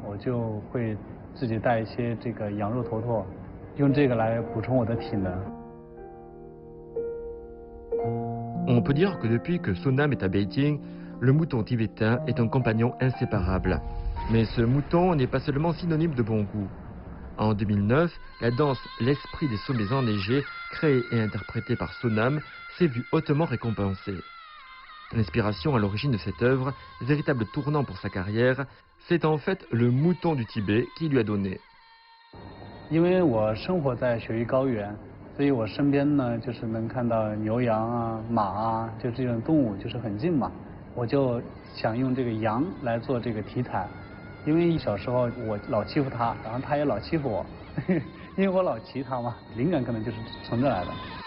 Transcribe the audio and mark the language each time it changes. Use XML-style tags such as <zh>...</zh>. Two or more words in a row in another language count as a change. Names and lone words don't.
<zh>我就会自己带一些这个羊肉坨坨，用这个来补充我的体能。</zh> <fr>On peut dire que depuis que Sonam est à Beijing, le mouton tibétain est un compagnon inséparable. Mais ce mouton n'est pas seulement synonyme de bon goût. En 2009, la danse L'Esprit des sommets enneigés, créée et interprétée par Sonam, s'est vue hautement récompensée. L'inspiration à l'origine de cette œuvre, véritable tournant pour sa carrière, c'est en fait le mouton du Tibet qui lui a donné.</fr> <zh>因为我生活在雪域高原，所以我身边呢就是能看到牛羊啊、马啊，就这种动物就是很近嘛。我就想用这个羊来做这个题材，因为小时候我老欺负它，然后它也老欺负我，因为我老骑它嘛，灵感可能就是从这来的。</zh>